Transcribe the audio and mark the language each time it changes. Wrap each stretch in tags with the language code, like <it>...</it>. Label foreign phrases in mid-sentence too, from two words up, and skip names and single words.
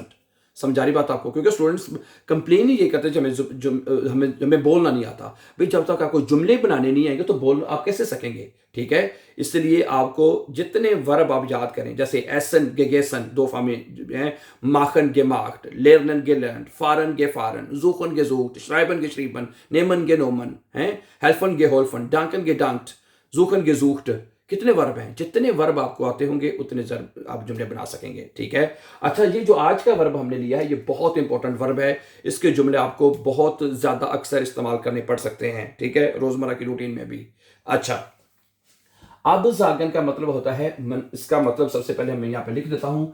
<ur>سمجھا رہی بات آپ کو? کیونکہ</ur> <en>students complain</en> <ur>ہی یہ کرتے ہیں کہ ہمیں ہمیں بولنا نہیں آتا. بھائی جب تک آپ کو جملے بنانے نہیں آئیں گے تو بول آپ کیسے سکیں گے? ٹھیک ہے، اس لیے آپ کو جتنے ورب آپ یاد کریں، جیسے</ur> <de>essen gegessen</de> <ur>2 فارم ہیں,</ur> <de>माखन gemacht, lernen gelernt, fahren gefahren, suchen gesucht, schreiben geschrieben, nehmen genommen, हैं, helfen geholfen, danken gedankt, suchen gesucht।</de> <ur>کتنے ورب ہیں? جتنے ورب آپ کو آتے ہوں گے اتنے آپ جملے بنا سکیں گے. ٹھیک ہے، اچھا، یہ جو آج کا ورب ہم نے لیا ہے یہ بہت</ur> <en>important verb</en> <ur>ہے. اس کے جملے آپ کو بہت زیادہ اکثر استعمال کرنے پڑ سکتے ہیں. ٹھیک ہے، روزمرہ کی روٹین میں بھی۔ اچھا، اب جاگن کا مطلب ہوتا ہے اس کا مطلب سب سے پہلے میں یہاں پہ لکھ دیتا ہوں.</ur>